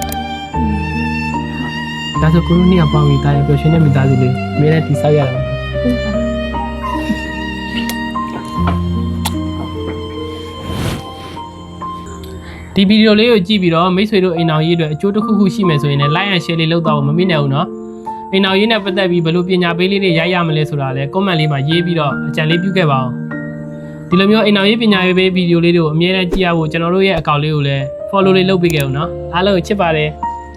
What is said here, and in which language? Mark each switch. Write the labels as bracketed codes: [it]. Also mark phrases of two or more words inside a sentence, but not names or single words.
[my] ဒါဆိုကိုတို့နှစ်ယောက်ပေါင်းပြီးတာယာပျော်ရွှင်တဲ့မိသားစုလေးအမြဲတမ်းတီဆောက်ရတာဒီဗီဒီယိုလေးကိုကြ ည့်ပြီးတော့မိတ်ဆွေတို့အိမ်တော်ရေးအတွက်အကျိုးတစ်ခုခုရှိမယ်ဆိုရင်လည်း [en] like and share [my] လေးလုပ်တော့မမေ့နဲ့ဘူးเนาะအိမ်တော်ရေးနဲ့ပတ်သက်ပြီးဘယ်လိုပညာပေးလေးတွေရိုက်ရမလဲဆိုတာလည်း comment လေးမှာရေးပြီးတော့အကြံလေးပြုခဲ့ပါအောင်ဒီလိုမျိုးအိမ်တော်ရေးပညာရေးပေးဗီဒီယိုလေးတွေကိုအမြဲတမ်းကြည့်ရဖို့ကျွန်တော်တို့ရဲ့ account လေးကိုလည်း follow လေးလုပ်ပေးခဲ့ဦးเนาะအားလုံးချစ်ပါတယ်